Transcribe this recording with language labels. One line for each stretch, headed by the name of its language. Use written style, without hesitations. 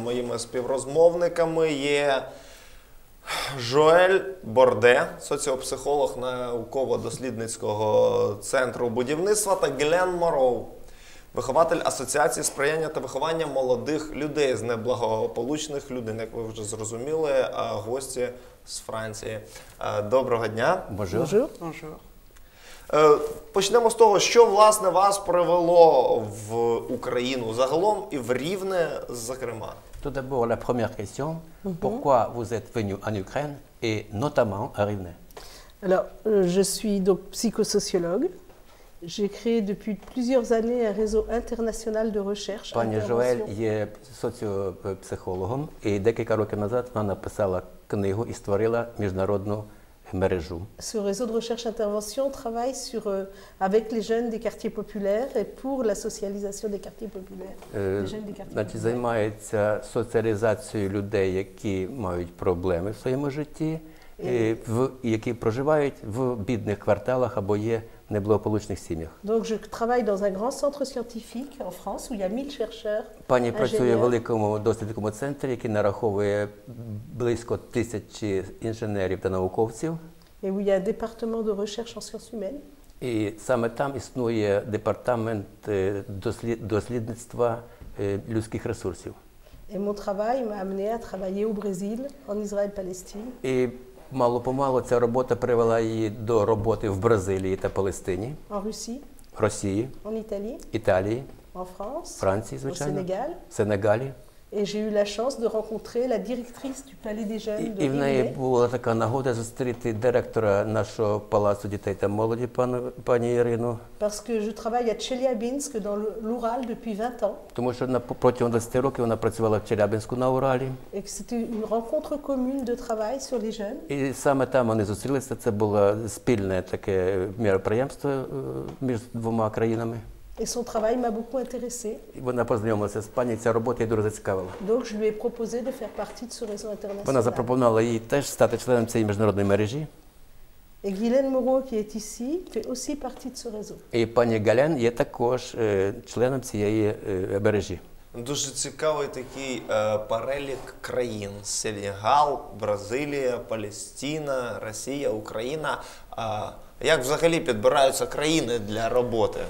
Ukrainian: Моїми співрозмовниками є Жоель Борде, соціопсихолог науково-дослідницького центру будівництва, та Гілен Мороу, вихователь Асоціації сприяння та виховання молодих людей з неблагополучних людей. Як ви вже зрозуміли, гості з Франції. Доброго дня.
French: Bonjour.
Ukrainian: Почнемо з того, що, власне, вас привело в Україну загалом і в Рівне, зокрема.
French: Tout d'abord, la première question, pourquoi vous êtes venu en Ukraine et notamment à Rivne? Alors, je suis donc psychosociologue. J'ai créé depuis plusieurs années un réseau international de recherche.
Ukrainian: Пані Жоель є соціопсихологом і декілька років назад вона написала книгу і створила міжнародну мережу.
French: Ce réseau de recherche-intervention travaille avec les jeunes des quartiers populaires et pour la socialisation des quartiers populaires. Les jeunes des quartiers populaires.
Ukrainian: Займається соціалізацією людей, які мають проблеми в своєму житті, які проживають в бідних кварталах або є в неблагополучних сім'ях.
French: Donc je travaille dans un grand centre scientifique en France où il y a 1000 chercheurs.
Ukrainian: Пані працює в великому дослідному центрі, який нараховує близько 1000 інженерів та науковців.
French: Et où il y a un département de recherche en sciences humaines.
Ukrainian: І саме там існує департамент дослідництва людських ресурсів.
French: Et mon travail m'a amené à travailler au Brésil, en Israël-Palestine.
Ukrainian: І мало-помалу ця робота привела її до роботи в Бразилії та Палестині,
French: En Russie,
Ukrainian: Росії,
French: en Italie,
Ukrainian: Італії,
French: en France,
Ukrainian: Франції,
French: au
Ukrainian: звичайно,
French: Sénégal.
Ukrainian: Сенегалі.
French: Et j'ai eu la chance de rencontrer la directrice du Palais des Jeunes de
Ukrainian: І в неї
French: Rivne.
Ukrainian: була така нагода зустріти директора нашого палацу дітей та молоді, пані Ірину.
French: Parce que je travaille à Tcheliabinsk dans l'Oural depuis 20 ans.
Ukrainian: Тому що протягом 20 років вона працювала в Челябинську на Уралі.
French: Et que c'était une rencontre commune de travail sur les jeunes.
Ukrainian: І саме там вони зустрілися. Це було спільне таке міроприємство між двома країнами.
French: Et son travail m'a beaucoup intéressée.
Ukrainian: І вона познайомилася з пані, ця робота її дуже зацікавила.
French: Donc je lui ai proposé de faire partie de ce réseau international.
Ukrainian: Вона запропонувала їй теж стати членом цієї міжнародної мережі.
French: Et Guylaine Moreau, qui est ici, fait aussi partie de ce réseau.
Ukrainian: І пані Гален є також членом цієї мережі. Дуже цікавий такий перелік країн: Сенегал, Бразилія, Палестина, Росія, Україна. Як взагалі підбираються країни для роботи?